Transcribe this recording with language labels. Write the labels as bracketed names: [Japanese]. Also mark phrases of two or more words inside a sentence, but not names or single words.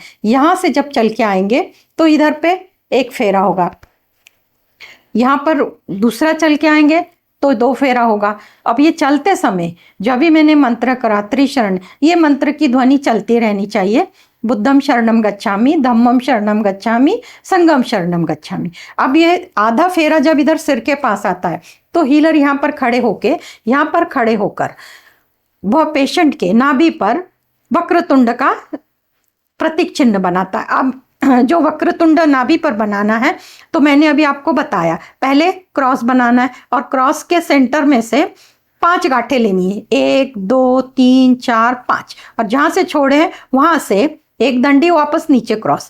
[Hindi] यहाँ से जब चल के आएंगे तो इधर पे एक फेरा होगा, यहाँ पर दूसरा चल के आएंगे तो 2 फेरा होगा। अब ये चलते समय जब भी मैंने मंत्र करा त्रिशरण, ये मंत्र की ध्वनि चलती रहनी चाहिए। [Pali] बुद्धम शरणम गच्छामि, धम्मम शरणम गच्छामि, संघम शरणम गच्छामि। [Hindi] अब ये आधा फेरा जब इधर सिर के पास आता है तो हीलर यहाँ पर खड़े होकर वह पेशेंट के नाभि पर वक्रतुंड का प्रतीक चिन्ह बनाता है। अब जो वक्रतुंड नाभि पर बनाना है तो मैंने अभी आपको बताया, पहले क्रॉस बनाना है और क्रॉस के सेंटर में से 5 गांठें लेनी है, 1 2 3 4 5, और जहां से छोड़े हैं वहां से एक डंडी वापस नीचे क्रॉस।